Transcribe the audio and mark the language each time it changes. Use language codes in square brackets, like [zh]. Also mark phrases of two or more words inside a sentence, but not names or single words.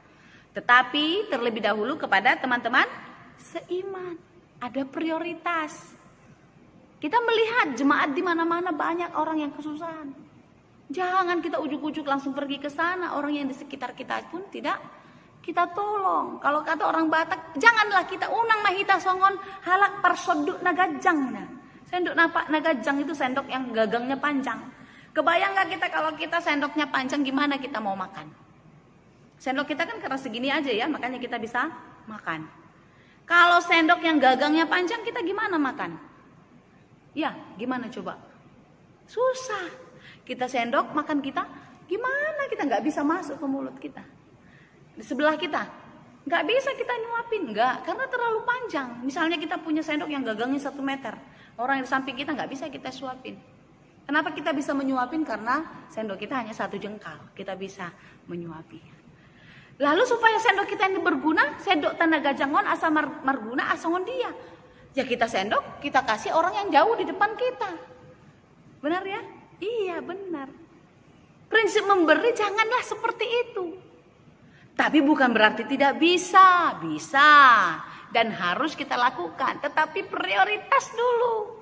[id] Tetapi terlebih dahulu kepada teman-teman seiman, ada prioritas. Kita melihat jemaat di mana-mana banyak orang yang kesusahan. Jangan kita ujuk-ujuk langsung pergi ke sana, orang yang di sekitar kita pun tidak kita tolong. Kalau kata orang Batak, janganlah kita [bbc] unang mahita songon halak persoduk nagajang. [id] Sendok nagajang itu sendok yang gagangnya panjang. Kebayang gak kita kalau kita sendoknya panjang, gimana kita mau makan? Sendok kita kan karena segini aja ya, makanya kita bisa makan. Kalau sendok yang gagangnya panjang, kita gimana makan? Ya, gimana coba? Susah. Kita sendok makan kita, gimana kita nggak bisa masuk ke mulut kita? Di sebelah kita, nggak bisa kita nyuapin, nggak, karena terlalu panjang. Misalnya kita punya sendok yang gagangnya 1 meter, orang yang di samping kita nggak bisa kita suapin. Kenapa kita bisa menyuapin? Karena sendok kita hanya 1 jengkal, kita bisa menyuapi. Lalu supaya sendok kita ini berguna, sendok [bbc] tanda gajangon asa marguna asongon dia. [id] Ya kita sendok, kita kasih orang yang jauh di depan kita. Benar ya? Iya benar. Prinsip memberi janganlah seperti itu. Tapi bukan berarti tidak bisa. Bisa. Dan harus kita lakukan. Tetapi prioritas dulu.